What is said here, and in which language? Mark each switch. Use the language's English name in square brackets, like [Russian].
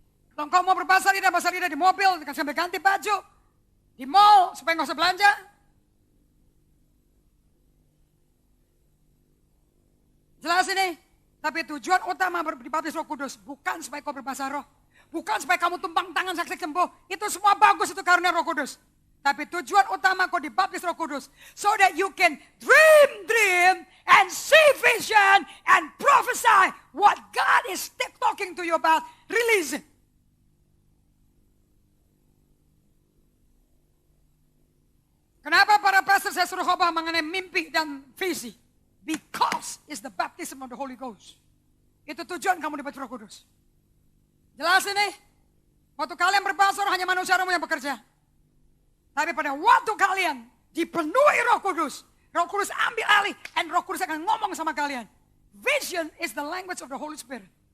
[Indonesian] Kalau engkau mau berbahasa lidah di mobil sambil ganti baju. Di mall supaya nggak usah belanja. Jelas ini? Tapi tujuan utama dibaptis Roh Kudus bukan supaya kau berbahasa roh. Bukan supaya kamu tumpang tangan saksi sembuh. Itu semua bagus, itu karunia Roh Kudus. Tapi tujuan utama kau dibaptis Roh Kudus. [English] So that you can dream and see vision and prophesy what God is talking to you about. Release it. [Indonesian] Kenapa para pastor saya suruh khotbah mengenai mimpi dan visi? [English] Because it's the baptism of the Holy Ghost. [Indonesian] Itu tujuan kamu dibaptis Roh Kudus. Jelas ini? Waktu kalian berbahasa roh hanya manusia yang bekerja. Tapi pada waktu kalian dipenuhi Roh Kudus ambil alih dan Roh Kudus akan ngomong sama kalian. [English] Vision is the language of the Holy Spirit.